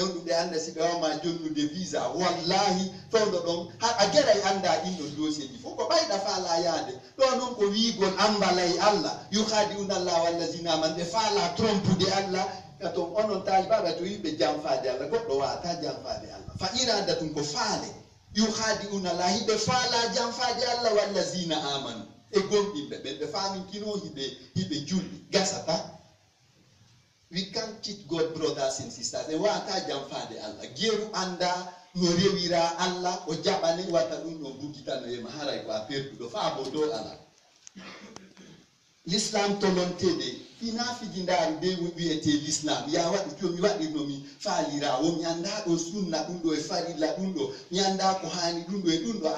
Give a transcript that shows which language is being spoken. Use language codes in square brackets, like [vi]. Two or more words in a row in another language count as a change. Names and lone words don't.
[ff] honɗum ɓe anda si ɓe wawma jonnude visa wallahi fewɗo ɗon a geray anda ɗinɗon dossier ji fof ko ɓayɗa faala yaade ɗo noon ko wiigol ambalay Allah [ar] يخادعون الله والذين [ff] man ɓe faala trompude Allah katon onon talibaɓe to yimɓe janfade Allah goɗɗo wata janfade Allah fa irada tum ko faale [ar] يخادعون الله [ff] hiɓe faala janfade Allah wallazina amanu e gonɗinɓe ɓen ɓe famintino hiɓe julɗi gasata. [en] We can't cheat God, brothers and sisters. [ff] E wata janfade Allah geru anda no rewira Allah o jaɓane wata ɗum ɗo bugitano e maharay ko a perduɗo fa bo do Allah. L'islam tolontede ina fiji ndaru de wiyete l'islam ya waɗi to mi waɗirnomi faalirawo mi anda ɗo sunna ɗum ɗo e farilla ɗum ɗo mi anda ko hani ɗum ɗo e ɗum ɗo a